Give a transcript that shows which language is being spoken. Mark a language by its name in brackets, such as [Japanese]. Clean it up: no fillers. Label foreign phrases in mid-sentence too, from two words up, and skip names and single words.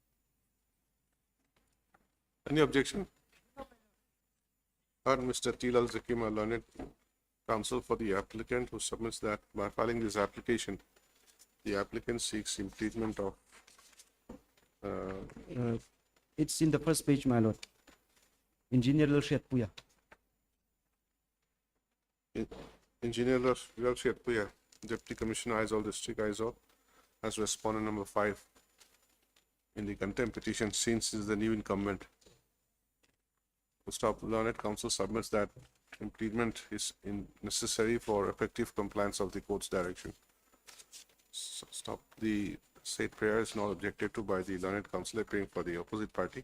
[English] Any objection? Heard Mr. Tilal Zakim, a learned counsel for the applicant, who submits that by filing this application, the applicant seeks implement of It's in the first page, my lord. Engineer Lalshet Puya. Engineer Lalshet, Deputy Commissioner Aizawl District, Aizawl, as respondent number 5 in the contempt petition, since is the new incumbent. Stop, learned counsel submits that implement is necessary for effective compliance of the court's direction. Stop, the said prayer is not objected to by the learned counsel appearing for the opposite party.